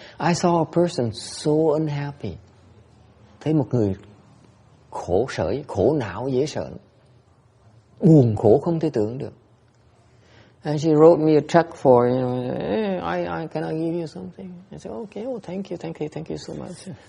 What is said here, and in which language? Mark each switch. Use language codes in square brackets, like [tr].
[en] I saw a person so unhappy. [vi] Thấy một người khổ sở, khổ não dễ sợ, buồn khổ không thể tưởng được. [en] And she wrote me a check for, I can I give you something? I said, okay, well, thank you so much.